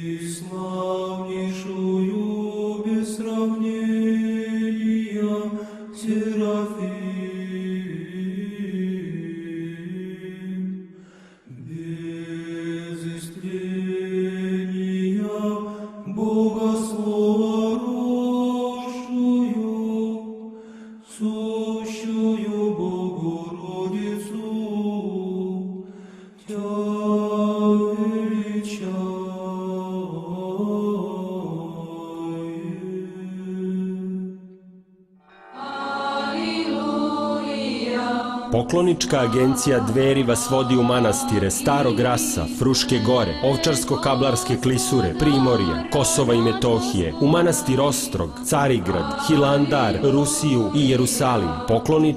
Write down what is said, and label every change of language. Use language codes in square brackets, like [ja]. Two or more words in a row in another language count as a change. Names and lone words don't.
[cu] славнейшую без сравнения Серафим, без истления Бога Слова рождую, сущую Богородицу, Тя величаю. [sr] Poklonička agencija Dveri vas vodi u manastire Starog Rasa, Fruške gore, Ovčarsko-Kablarske klisure, Primorja, Kosova i Metohije, u manastir Ostrog, Carigrad, Hilandar, Rusiju i Jerusalim.